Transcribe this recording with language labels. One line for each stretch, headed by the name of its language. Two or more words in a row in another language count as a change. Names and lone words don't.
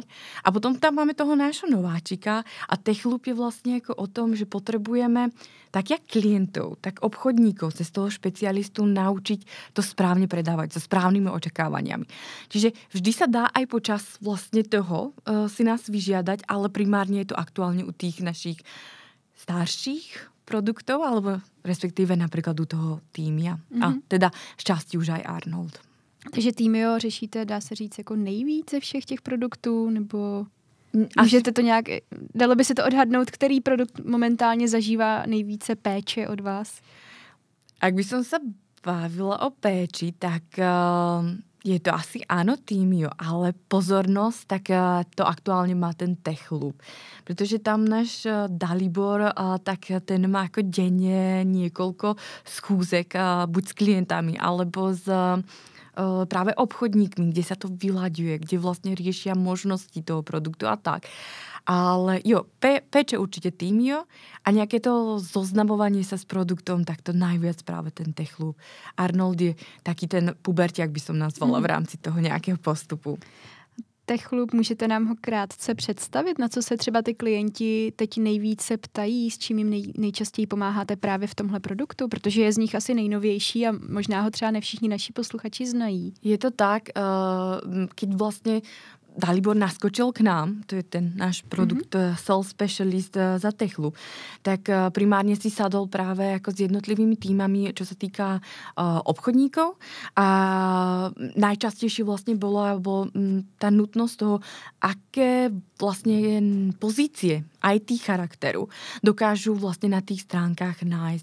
Slovak: A potom tam máme toho nášho nováčika a Techloop je vlastne ako o tom, že potrebujeme tak jak klientov, tak obchodníkov cez toho špecialistu naučiť to správne predávať so správnymi očakávaniami. Čiže vždy sa dá aj počas vlastne toho si nás vyžiadať, ale primárne je to aktuálne u tých našich starších produktov, alebo respektíve napríklad u toho Týmia. A teda šťastí už aj Arnold.
Czech: Takže Týmio řešíte, dá se říct, jako nejvíce všech těch produktů, nebo můžete to nějak, dalo by se to odhadnout, který produkt momentálně zažívá nejvíce péče od vás?
Slovak: Ak by som sa bavila o péči, tak je to asi áno Týmio, ale pozornosť, tak to aktuálne má ten Techloop. Pretože tam náš Dalibor, tak ten má ako denne niekoľko schúzek, buď s klientami, alebo s práve obchodníkmi, kde sa to vyľaďuje, kde vlastne riešia možnosti toho produktu a tak. Ale jo, peče určite Týmio a nejaké to zoznamovanie sa s produktom, tak to najviac práve ten Techloop. Arnold je taký ten puberťák, by som nazvala v rámci toho nejakého postupu.
Czech: Techloop, můžete nám ho krátce představit, na co se třeba ty klienti teď nejvíce ptají, s čím jim nejčastěji pomáháte právě v tomhle produktu, protože je z nich asi nejnovější a možná ho třeba ne všichni naši posluchači znají.
Slovak: Je to tak, keď vlastne Dalibor naskočil k nám, to je ten náš produkt Sales Specialist za Techloop, tak primárne si sadol práve ako s jednotlivými týmami, čo sa týka obchodníkov a najčastejšie vlastne bola tá nutnosť toho, aké vlastne pozície IT charakteru dokážu vlastne na tých stránkach nájsť.